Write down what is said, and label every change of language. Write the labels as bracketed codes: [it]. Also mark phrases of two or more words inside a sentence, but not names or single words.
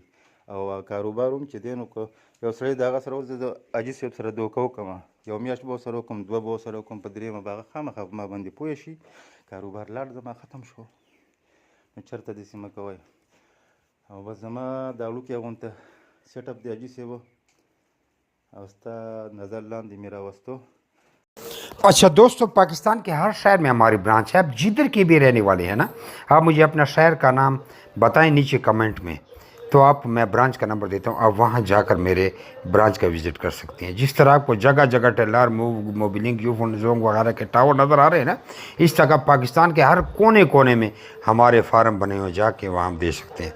[ps] او کاروبار هم چې دی نو که یو سړی د هغه سره اوس د حاجي صاحب سره دوکه وکړمه، یو میاشت به ورسره وکړم، دوه به ورسره وکړم، په درېیمه به هغه خامخا په ما باندې پوه شي، کاروبار لاړ زما ختم شو. نو چېرته داسې مه کوئ. او بس زما دا وړوکی غونته سیټ اپ دی حاجي صاحب او ستا نظر لاندې مې راوستو. [ur] اچھا دوستوں، پاکستان کے ہر شہر میں ہماری برانچ ہے. آپ جدھر کے بھی رہنے والے ہیں نا، آپ مجھے اپنا شہر کا نام بتائیں نیچے کمنٹ میں، تو میں برانچ کا نمبر دیتا ہوں، آپ وہاں جا کر میرے برانچ کا وزٹ کر سکتے ہیں. جس طرح آپ کو جگہ جگہ ٹیلر موبلنگ یوفون جونگ وغیرہ کے ٹاور نظر آ رہے ہیں نا، اس طرح پاکستان کے ہر کونے کونے میں ہمارے فارم بنے ہوئے، جا کے وہاں ہم دے سکتے ہیں.